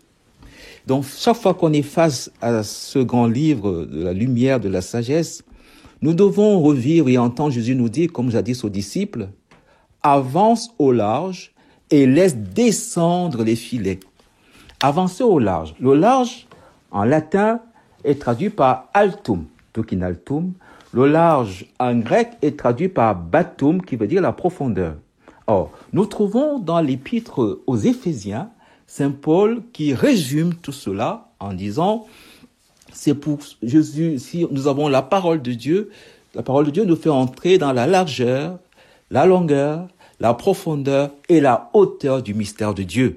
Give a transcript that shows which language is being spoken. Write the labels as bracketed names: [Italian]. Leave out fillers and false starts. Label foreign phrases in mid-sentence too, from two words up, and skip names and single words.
[French] Donc, chaque fois qu'on est face à ce grand livre de la lumière, de la sagesse, nous devons revivre et entendre Jésus nous dire, comme jadis aux disciples, avance au large et laisse descendre les filets. Avancer au large. Le large, en latin, est traduit par altum, [Latin] tokin altum. [French] Le large, en grec, est traduit par batum, qui veut dire la profondeur. Or, nous trouvons dans l'épître aux Éphésiens, Saint Paul qui résume tout cela en disant, c'est pour Jésus, si nous avons la parole de Dieu nous fait entrer dans la largeur, la longueur, la profondeur et la hauteur du mystère de Dieu.